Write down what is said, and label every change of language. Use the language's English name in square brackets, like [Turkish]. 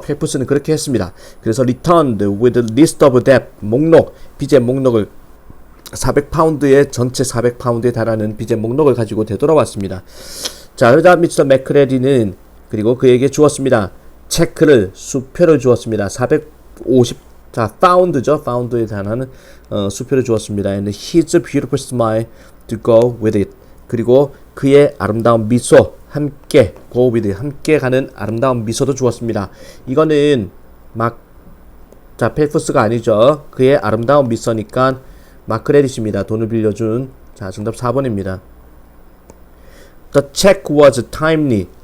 [Korean] 펠프스는 그렇게 했습니다. 그래서 [English] returned with a list of debt [Korean] 목록 빚의 목록을 400파운드의 전체 400파운드에 달하는 빚의 목록을 가지고 되돌아왔습니다. 자, 그러자 미스터 맥크레디는 그리고 그에게 주었습니다. 체크를 수표를 주었습니다. 450 자, 파운드죠. 파운드에 달하는 수표를 주었습니다. [English] And his beautiful smile to go with it. [Korean] 그리고 그의 아름다운 미소 함께 [English] go with it. [Korean] 함께 가는 아름다운 미소도 주었습니다. 이거는 자, 펠프스가 아니죠. 그의 아름다운 미소니까 마크레디시입니다. 돈을 빌려준. 자, 정답 4번입니다. [English] The check was timely.